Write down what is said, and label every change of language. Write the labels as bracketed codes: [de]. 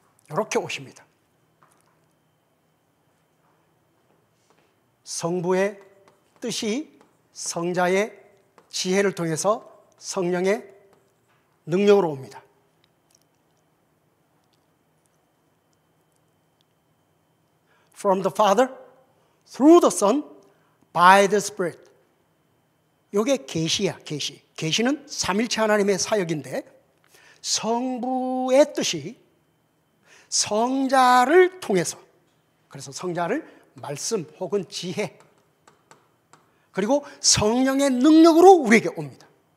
[ko] 이렇게 오십니다. 성부의 뜻이 성자의 지혜를 통해서 성령의 능력으로 옵니다. [en] From the Father, through the Son, by the Spirit. [ko] 이게 계시야, 계시. 계시는 삼일체 하나님의 사역인데 성부의 뜻이 성자를 통해서, 그래서 성자를 말씀 혹은 지혜 그리고 성령의 능력으로 우리에게 옵니다.